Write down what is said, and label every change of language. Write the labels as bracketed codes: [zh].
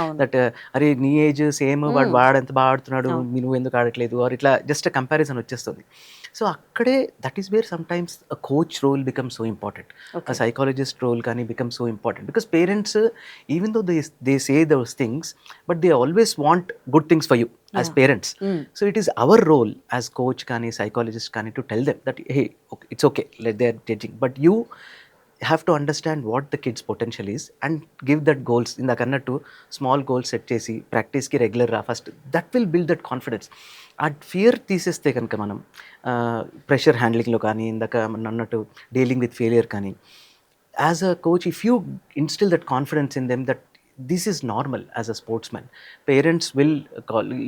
[te] That అరే నీ age same, వాడు ఎంత బాగా ఆడుతున్నాడు, నువ్వు ఎందుకు ఆడట్లేదు, ఆర్ ఇట్లా జస్ట్ కంపారిజన్ వచ్చేస్తుంది. [en] So అక్కడే that is where some times a coach role become so important, a psychologist role కానీ become so important. Because parents even though they say those things but they always want good things for you as parents. So it is our role as coach kani, psychologist kani, to tell them that hey, okay, it's okay, let they are judging, but you have to understand what the kids potential is and give that goals. [te] ఇందాక అన్నట్టు small goals set చేసి ప్రాక్టీస్కి regular రా first, [en] That will build that confidence. [te] ఆ fear తీసేస్తే కనుక మనం pressure హ్యాండ్లింగ్లో కానీ, ఇందాక మనం అన్నట్టు డీలింగ్ విత్ ఫెయిలియర్ కానీ, [en] As a coach if you instill that confidence in them that this is normal as a sportsmen, parents will call.